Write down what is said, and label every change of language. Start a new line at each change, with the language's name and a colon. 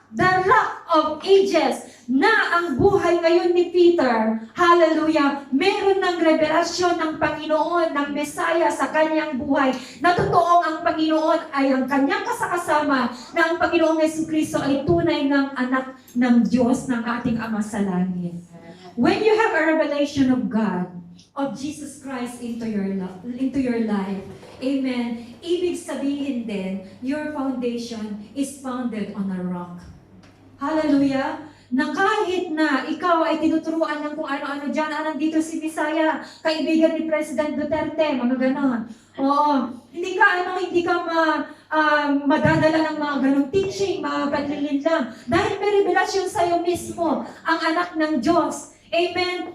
Filipino: The rock of ages, na ang buhay ngayon ni Peter, hallelujah, meron ng revelasyon ng Panginoon, ng Messiah sa kanyang buhay, na totoong ang Panginoon ay ang kanyang kasakasama, na ang Panginoong Jesucristo ay tunay ng anak ng Diyos, ng ating Ama sa langit.
English: When you have a revelation of God, of Jesus Christ into your life, amen,
Filipino: ibig sabihin din,
English: your foundation is founded on a rock. Hallelujah!
Filipino: Na kahit na ikaw ay tinuturuan ng kung ano-ano dyan, nandito si Messiah, kaibigan ni President Duterte, mga ganon. Oo, hindi ka madadala ng mga ganong teaching, mga panlilin lang. Dahil may revelasyon sa'yo mismo, ang anak ng Diyos. Amen?